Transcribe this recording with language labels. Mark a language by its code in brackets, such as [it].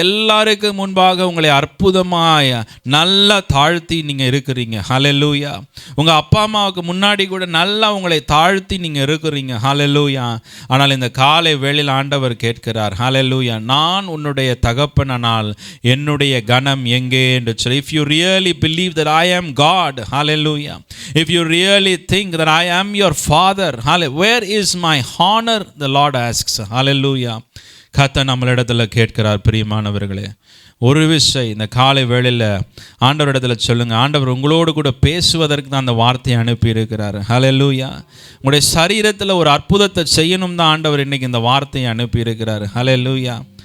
[ta] எல்லாருக்கும் முன்பாக உங்களை அற்புதமாக நல்லா தாழ்த்தி நீங்கள் இருக்கிறீங்க. ஹல்லேலூயா. உங்கள் அப்பா அம்மாவுக்கு முன்னாடி கூட நல்லா உங்களை தாழ்த்தி நீங்கள் இருக்கிறீங்க. ஹல்லேலூயா. ஆனால் இந்த காலை வேளையில் ஆண்டவர் கேட்கிறார், ஹல்லேலூயா, நான் உன்னுடைய தகப்பனால் என்னுடைய கனம் எங்கே என்று சொல்லி. [en] If you really believe that I am God, hallelujah, if you really think that I am your father, where is my honor? The Lord asks. Hallelujah. [ta] கர்த்தர் நம்மளிடத்தில் கேட்கிறார் பிரியமானவர்களே. ஒரு விஷயம் இந்த காலை வேளையில் ஆண்டவரிடத்தில் சொல்லுங்கள். ஆண்டவர் உங்களோடு கூட பேசுவதற்கு தான் அந்த வார்த்தையை அனுப்பி இருக்கிறார். ஹல்லேலூயா. உங்களுடைய சரீரத்தில் ஒரு அற்புதத்தை செய்யணும் தான் ஆண்டவர் இன்றைக்கி இந்த வார்த்தையை அனுப்பி இருக்கிறார். ஹல்லேலூயா.